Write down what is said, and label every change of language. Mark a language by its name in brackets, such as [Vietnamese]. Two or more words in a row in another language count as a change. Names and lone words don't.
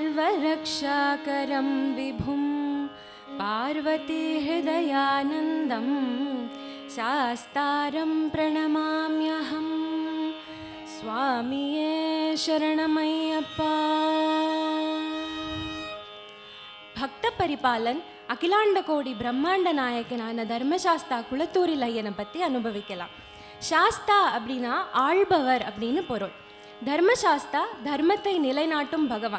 [Sanskrit] रक्षाकरं विभुं पार्वती हृदयानन्दं शास्तारं प्रणमाम्यहं [Tamil] சுவாமியே சரணம் ஐயப்பா. பக்த பரிபாலன் அகிலாண்ட கோடி பிரம்மாண்ட நாயகனான தர்மசாஸ்தா குளத்தூரில் ஐயனை பற்றி அனுபவிக்கலாம். சாஸ்தா அப்படின்னா ஆள்பவர் அப்படின்னு பொருள். தர்மசாஸ்தா தர்மத்தை நிலைநாட்டும் பகவான்.